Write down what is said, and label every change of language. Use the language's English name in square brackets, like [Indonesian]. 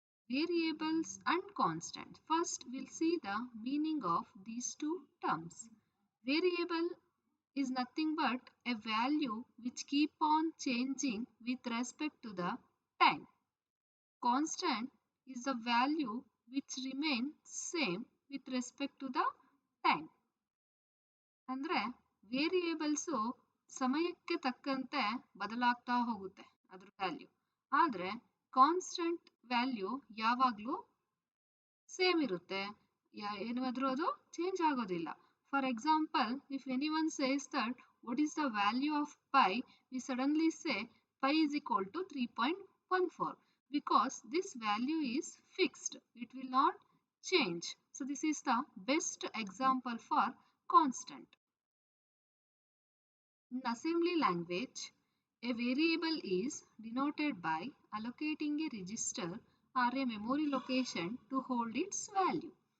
[English] Variables and constants. First, we'll see the meaning of these two terms. Variable is nothing but a value which keep on changing with respect to the time. Constant is the value which remain same with respect to the time. [Kannada] ಅಂದ್ರೆ ವೇರಿಯೇಬಲ್ಸು ಸಮಯಕ್ಕೆ ತಕ್ಕಂತೆ ಬದಲಾಗ್ತಾ ಹೋಗುತ್ತೆ ಅದ್ರ value. ಆದರೆ constant value ಯಾವಾಗಲೂ same ಇರುತ್ತೆ, ಏನಾದರೂ ಅದು ಚೇಂಜ್ ಆಗೋದಿಲ್ಲ. [English] For example, if any one says that what is the value of pi, we suddenly say pi is equal to 3.14 because this value is fixed, it will not change. So this is the best example for constant. In assembly language, a variable is denoted by allocating a register or a memory location to hold its value.